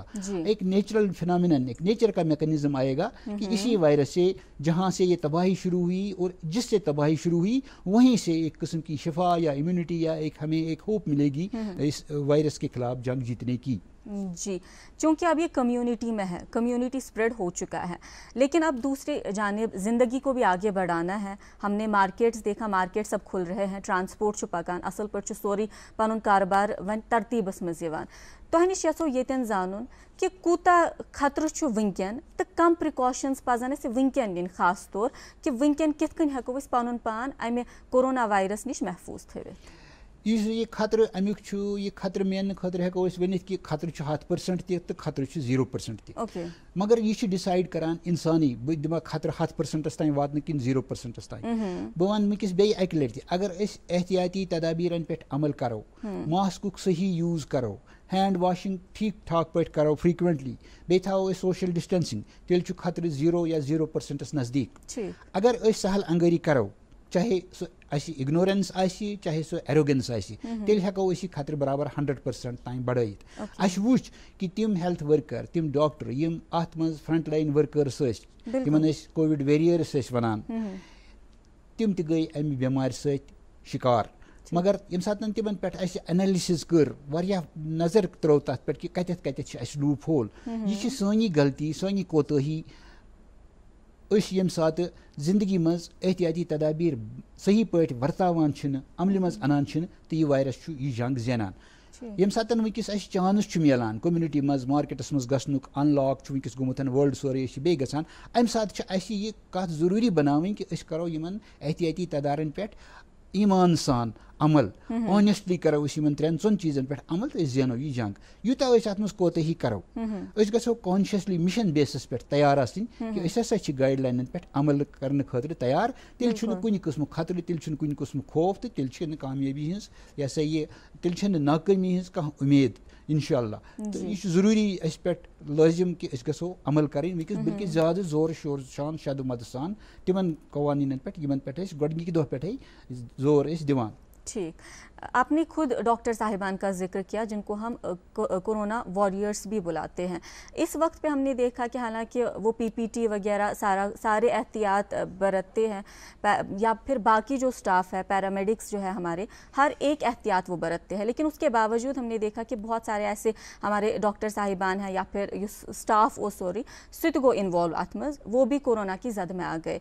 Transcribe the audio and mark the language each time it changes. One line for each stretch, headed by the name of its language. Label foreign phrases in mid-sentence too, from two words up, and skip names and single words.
Hindi: एक नेचुरल फिनोमिनन, एक नेचर का मैकेनिज्म आएगा कि इसी वायरस से जहाँ से ये तबाही शुरू हुई और जिससे तबाही शुरू हुई वहीं से एक किस्म की शिफा या इम्यूनिटी या एक हमें एक होप मिलेगी इस वायरस के खिलाफ जंग जीतने की। जी, चूँकि अब ये कम्युनिटी में है,
English: community spread
Hindi: हो चुका है, लेकिन अब दूसरी जानिब ज़िंदगी को भी आगे बढ़ाना है। हमने मार्केट्स देखा, मार्केट सब खुल रहे हैं,
Kashmiri: ट्रांसपोर्ट पकान असल पर सोरी पन कारोबार वन तरतीबस मज यवान। तुह नश यो ये जानन कि कूता खतर वनकन तो कम प्रिकॉशंस पजन वनकन नीन खास तौर कि वनकन कित कन हेको पन पान अमे कोरोना वायरस निश महफूज थवित। ये खतर अमुक ये खतर मेन खतर हेको वनित कि खतर 100% तो खतर 0% ति मगर ये डिसाइड करान इंसानी बह दिमा खतर 100% तान वात कि 0% तान। बह वन वनकिस बे अक लटि अगर एहतियाती तदाबीरन पे अमल करो, मास्क सही यूज करो,
English: hand washing
Kashmiri: ठीक ठाक पे करो फ्रीक्वेंटली, बे थो
English: social distancing,
Kashmiri: तेल खतर 0 या 0% नजदीक। अगर सहल अंगरी करो, चाहे सो इग्नोरेंस आसी, चाहे सो एरोगेंस आसी, तेल हेको खतर बराबर 100% तान बढ़ाइत। अस वुच कि तिम हेल्थ वर्कर, तिम डॉक्टर यम अत मज
English: front line workers
Kashmiri: तिमन
English: Covid warriors
Kashmiri: वनान, तिम त गई अमि बेमार शिकार। मगर यम सात तिमन पे एनालिसिस कर, वारिया नजर त्रो तथ पे कि कत कत लूप होल, यह सानी गलती, सानी कोताही। यम सात जिंदगी मज एहतियाती तदाबीर सही पे वर्तावान अमल मज अनान तो यह वायरस यह जंग जेनान। यम सात वनकिस चांस मिलान कम्युनिटी मज मार्केटस मज गसनुक, अनलॉक वनकिस गोमुत वर्ल्ड सोरे बे गसान, अम सात यह कत जरूरी बनावन कि करो यमन एहतियाती तदारन पे ईमान सान अमल, ऑनेस्टली करो इन 3 चीजन पे अमल तो जेनो यह जंग। यूता अत मज कोताही करो, गो कॉन्शियसली
English: mission basis
Kashmiri: पे तैयार कि गाइडलाइन पे अमल करने खतर तैयार, तेल कुन किस्म खतर, तेल कुन किस्म खौफ, तो तेल कामयाबी हज यह ये तेल नाकामी हज कह उम्मीद इंशाअल्लाह। तो यह जरूरी पे लाजिम कि गो अमल करें वनकिस बल्कि ज़्यादा जोर शोर शान शद मद सान तिमन कवानीन पे गोडनिक दह पे जोर दिवान।
Hindi: ठीक, आपने खुद डॉक्टर साहिबान का जिक्र किया जिनको हम कोरोना वॉरियर्स भी बुलाते हैं। इस वक्त पे हमने देखा कि हालांकि वो पीपीटी वगैरह सारे एहतियात बरतते हैं या फिर बाकी जो स्टाफ है, पैरामेडिक्स जो है हमारे, हर एक एहतियात वो बरतते हैं, लेकिन उसके बावजूद हमने देखा कि बहुत सारे ऐसे हमारे डॉक्टर साहिबान हैं या फिर स्टाफ
Kashmiri: सुत गो इन्वॉल्व अतमज,
Hindi: वो भी कोरोना की जद में आ गए।